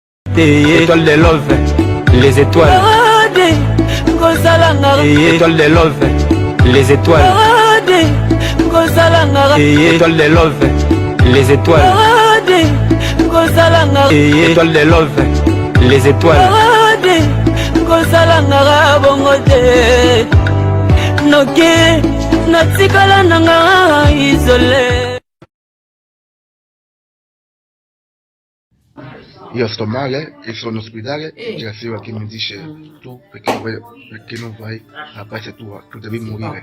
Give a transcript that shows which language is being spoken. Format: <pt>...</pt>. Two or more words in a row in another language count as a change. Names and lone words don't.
<fr>Étoile de love, les étoiles. Étoile de love, les étoiles. Étoile de love, les étoiles. Étoile de love, les étoiles.</fr> <it>Io sto male e sono in ospedale e c'è la signora che mi dice tu perché non vai a casa tua, tu devi morire.</it>